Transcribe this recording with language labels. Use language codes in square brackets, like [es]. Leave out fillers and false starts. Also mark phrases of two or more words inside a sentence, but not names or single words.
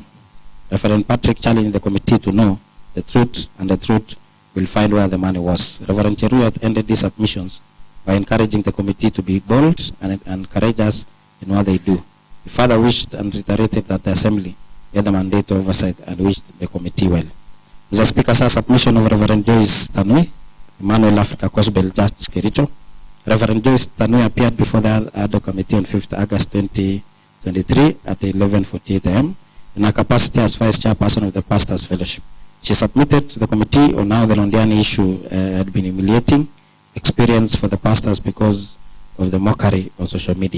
[en] Reverend Patrick challenged the committee to know the truth, and the truth will find where the money was. Reverend Cheruyot ended these submissions by encouraging the committee to be bold and courageous in what they do. He further wished and reiterated that the assembly had the mandate to oversight and wished the committee well. Mr. Speaker, sir, submission of Reverend Joyce Tanui, Emmanuel Africa Gospel Church, Kericho. Reverend Joyce Tanui appeared before the adhoc committee on 5th August 2023 at 11:48 a.m. in her capacity as Vice Chairperson of the Pastors Fellowship. She submitted to the committee on how the Londiani issue had been humiliating experience for the pastors because of the mockery on social media.